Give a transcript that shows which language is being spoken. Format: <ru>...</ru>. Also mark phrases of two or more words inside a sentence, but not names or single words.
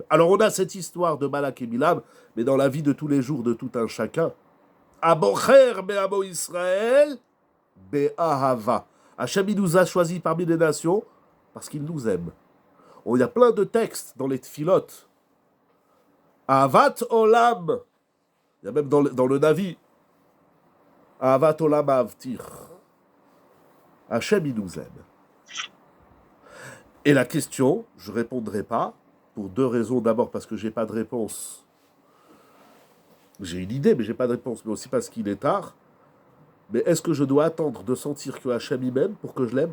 <fr>Alors on a cette histoire de Balak et Bilam, mais dans la vie de tous les jours de tout un chacun,</fr> <he>הבוחר בעמו ישראל באהבה.</he> <fr>Hachem, il nous a choisis parmi les nations parce qu'il nous aime. Il y a plein de textes dans les tfilotes.</fr> <he>אהבת עולם.</he> <fr>Il y a même dans le Navi.</fr> <he>אהבת עולם אהבתיך. השם,</he> <fr>il nous aime. Et la question, je ne répondrai pas, pour deux raisons. D'abord parce que je n'ai pas de réponse. J'ai une idée, mais je n'ai pas de réponse. Mais aussi parce qu'il est tard. Mais est-ce que je dois attendre de sentir que Hachem il m'aime pour que je l'aime?</fr>